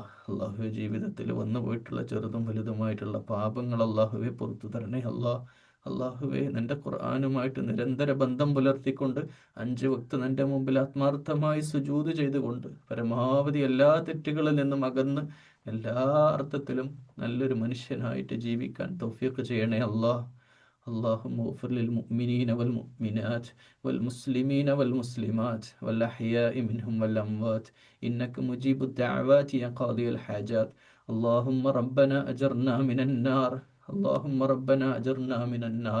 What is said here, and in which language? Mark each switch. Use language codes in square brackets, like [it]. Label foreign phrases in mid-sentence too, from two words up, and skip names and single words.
[ml] അള്ളാഹുവെ, ജീവിതത്തിൽ വന്നു പോയിട്ടുള്ള ചെറുതും വലുതുമായിട്ടുള്ള പാപങ്ങൾ അള്ളാഹുവെ പുറത്തു തരണേ അല്ലാഹ്. അള്ളാഹുവെ, നിന്റെ ഖുർആനുമായിട്ട് നിരന്തര ബന്ധം പുലർത്തിക്കൊണ്ട് 5 വക്ത് നിന്റെ മുമ്പിൽ ആത്മാർത്ഥമായി സുജൂദ് ചെയ്തുകൊണ്ട് പരമാവധി എല്ലാ തെറ്റുകളിൽ നിന്നും അകന്ന് എല്ലാ അർത്ഥത്തിലും നല്ലൊരു മനുഷ്യനായിട്ട് ജീവിക്കാൻ തൗഫീഖ് ചെയ്യണേ അല്ലാഹ്. [ar] اللهم اغفر للمؤمنين والمؤمنات والمسلمين والمسلمات والأحياء منهم والأموات إنك مجيب الدعوات يا قاضي الحاجات. اللهم ربنا أجرنا من النار. اللهم ربنا أجرنا من النار.